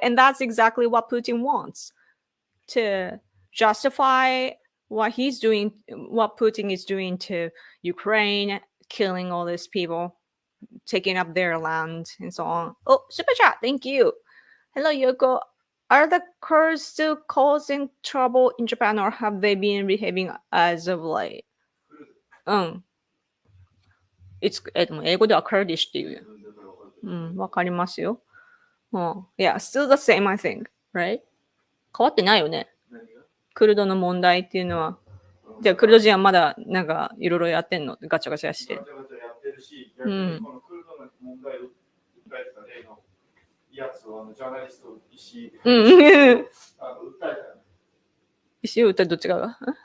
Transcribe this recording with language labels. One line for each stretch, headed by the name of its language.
English: And that's exactly what Putin wants, to justify what Putin is doing to Ukraine, killing all these people. taking up their land and so on. Oh, super chat, thank you. Hello, Yoko. Are the Kurds still causing trouble in Japan, or have they been behaving as of late?
Japanese: でも英語では Kurdish っていうよ。わかりますよ。
English: Yeah, still the same, I think, right?
Japanese: 変わってないよね。クルドの問題っていうのは。じゃあ、クルド人はまだなんかいろいろやってんの？ガチャガチャして。ガチャガチャやってるし、逆にこのクルドの問題を訴えてた例のやつをジャーナリスト石井訴えた。石井を訴えどっち側が？